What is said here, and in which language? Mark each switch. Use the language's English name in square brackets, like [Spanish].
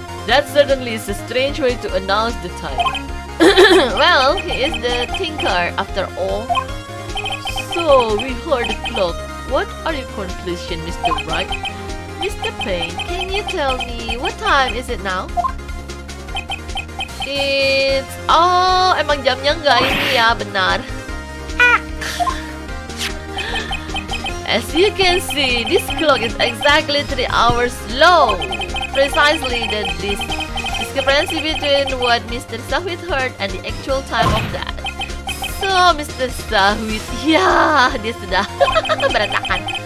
[English] That certainly is a strange way to announce the time. Well, he is the thinker after all. So, we heard the clock. What are your conclusions, Mr. Wright? Mr. Payne, can you tell me what time is it now? It's... [Indonesian] Oh, emang jamnya nggak ini ya, benar. [English] As you can see, this clock is exactly 3 hours slow. Precisely this discrepancy between what Mr. Sahwit heard and the actual time of that. So, Mr. [Indonesian] Sahwit, ya, dia sudah berantakan.